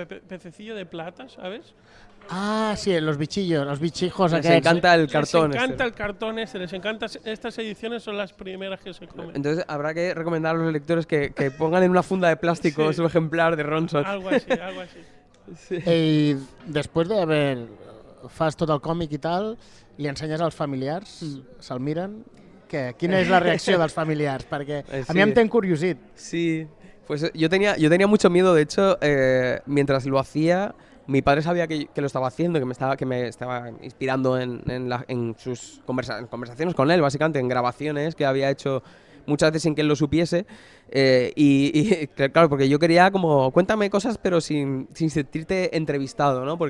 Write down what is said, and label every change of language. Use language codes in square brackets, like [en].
[es] Pececillo de plata, ¿sabes? Ah, sí, los bichillos, los bichijos. Les [ca] aquells. [es] encanta el cartón. Les encanta el cartón les encanta. Estas ediciones son las primeras que se comen. Entonces habrá que recomendar a los lectores que pongan en una funda de plástico Sí. su ejemplar de Ronson. Algo así, algo así. Sí. [ca] I després fas tot el còmic i tal, li ensenyes als familiars, se'l miren, quina és la reacció dels familiars? Perquè a mi em té encuriosit. [es] Sí, pues yo tenía mucho miedo, de hecho, mientras lo hacía, mi padre sabía que lo estaba haciendo, que me estaba inspirando en sus conversaciones con él, básicamente, en grabaciones que había hecho muchas veces sin que él lo supiese, y claro, porque yo quería como, cuéntame cosas pero sin sentirte entrevistado, ¿no?